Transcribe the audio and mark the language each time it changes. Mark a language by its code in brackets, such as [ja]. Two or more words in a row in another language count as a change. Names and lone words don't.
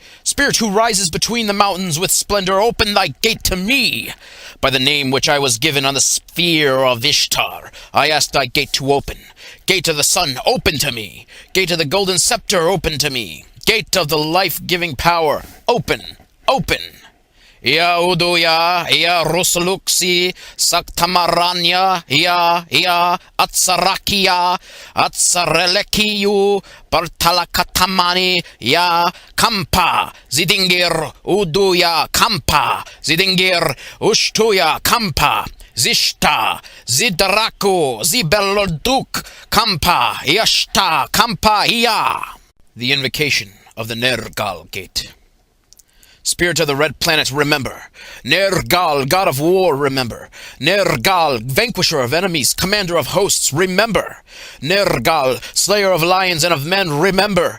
[en] Spirit who rises between the mountains with splendor, open thy gate to me. By the name which I was given on the sphere of Ishtar, I ask thy gate to open. Gate of the sun, open to me. Gate of the golden scepter, open to me. Gate of the life-giving power, open, open. Ya Uduya, Ya Rusuluksi, Saktamaranya, Ya Atsarakia, Atsarelekiyu, Bartalakatamani, Ya Kampa, Zidingir, Uduya, Kampa, Zidingir, Ushtuya, Kampa, Zishta, Zidaraku, Zibeloduk, Kampa, Yashta, Kampa, Ya. The Invocation of the Nergal Gate. Spirit of the Red Planet, remember. Nergal, God of War, remember. Nergal, Vanquisher of enemies, Commander of hosts, remember. Nergal, Slayer of lions and of men, remember.